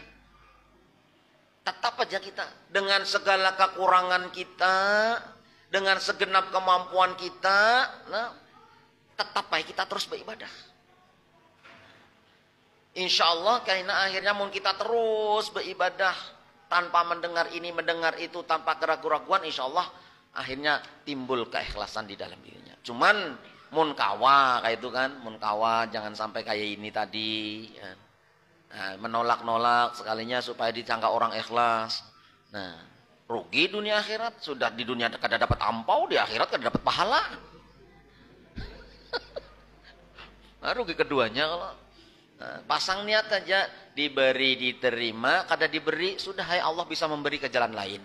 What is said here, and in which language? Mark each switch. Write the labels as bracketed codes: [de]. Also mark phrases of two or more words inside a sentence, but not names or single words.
[id] Tetap aja kita dengan segala kekurangan kita, dengan segenap kemampuan kita, nah, tetap baik kita terus beribadah. [ar] إن شاء الله [id] karena akhirnya mungkin kita terus beribadah tanpa mendengar ini, mendengar itu, tanpa keraguan-keraguan, [ar] إن شاء الله [id] akhirnya timbul keikhlasan di dalam dirinya. Cuman munkawa kayak itu kan, munkawa jangan sampai kayak ini tadi. Ya. Nah, menolak-nolak sekalinya supaya disangka orang ikhlas. Nah, rugi dunia akhirat. Sudah di dunia kada dapat ampau, di akhirat kada dapat pahala. Nah, rugi keduanya kalau pasang niat aja, diberi diterima, kada diberi sudah, hai Allah bisa memberi ke jalan lain.